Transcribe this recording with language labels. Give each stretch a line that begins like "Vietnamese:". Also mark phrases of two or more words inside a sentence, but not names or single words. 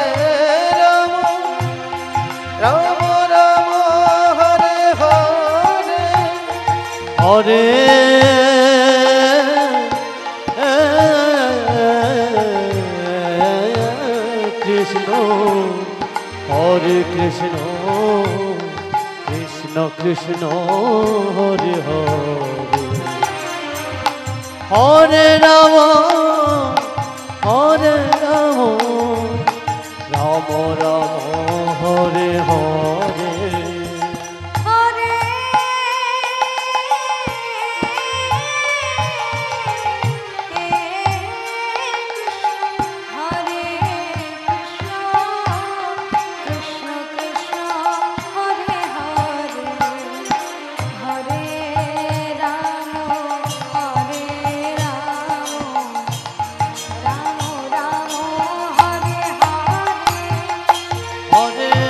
Sanskrit: राम हरे हरे हरे कृष्ण कृष्ण कृष्ण हरे हरे हरे राम राम রাম রাম হরে হরে হরে হরে কৃষ্ণ কৃষ্ণ হরে হরে হরে রাম রাম রাম হরে হরে